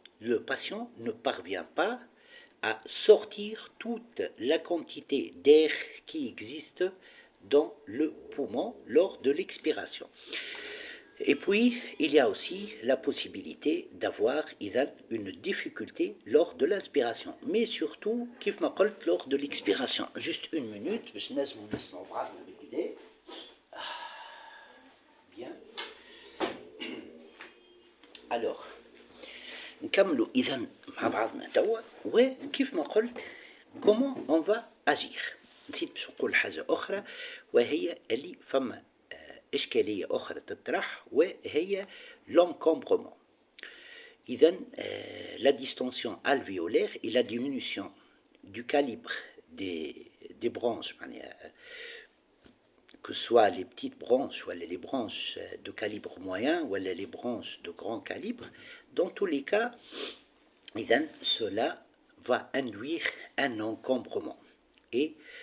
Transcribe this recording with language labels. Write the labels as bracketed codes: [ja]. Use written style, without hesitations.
[fr] Le patient ne parvient pas à sortir toute la quantité d'air qui existe dans le poumon lors de l'expiration. Et puis, il y a aussi la possibilité d'avoir une difficulté lors de l'inspiration, mais surtout, [ar] كيف ما قلت, [fr] lors de l'expiration. Juste une minute, [ar] باش نجموا نسمعوا بعضنا بالكدا. [fr] Bien. [ar] Alors, نكملوا إذا مع بعضنا توا وكيف ما قلت [fr] comment on va agir. [ar] نسيت باش نقول حاجة أخرى وهي اللي فما إشكالية أخرى تطرح وهي l'encombrement. إذا [fr] la distension alvéolaire et la diminution du calibre des branches, que ce soit les petites branches ou les branches de calibre moyen ou les branches de grand calibre, dans tous les cas, cela va induire un encombrement et